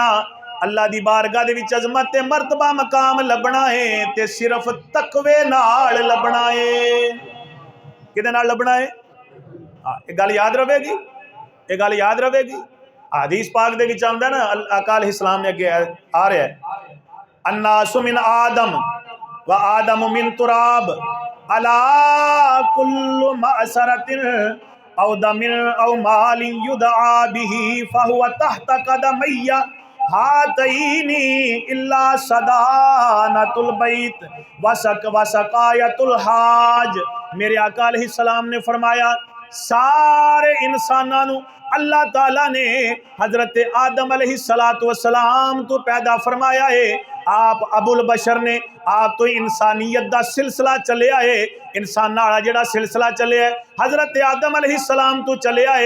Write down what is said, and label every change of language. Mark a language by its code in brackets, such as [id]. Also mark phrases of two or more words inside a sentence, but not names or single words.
[pa] اللہ دی بارگاہ دے وچ عظمت تے مرتبہ مقام لبھنا ہے تے صرف تقوے نال لبھنا ہے. کیدے نال لبھنا ہے? یہ گل یاد رہے گی، یہ گل یاد رہے گی. حدیث پاک دے وچ آندا نا، آقا علیہ السلام نے اگے آ رہا ہے, [ar] الناس من آدم و آدم من تراب ألا كل مأثرة أو دم أو مال يدعى به فهو تحت قدمي هاتين إلا سدانة البيت وسقاية الحاج. [pa] میرے آقا علیہ السلام نے فرمایا، سارے انساناں نوں اللہ تعالیٰ نے حضرت آدم علیہ الصلاۃ والسلام توں پیدا فرمایا ہے. آپ ابو البشر نے، آپ توں انسانیت دا سلسلہ چلیا ہے، انسان والا جیہڑا سلسلہ چلیا ہے حضرت آدم علیہ السلام توں چلیا ہے.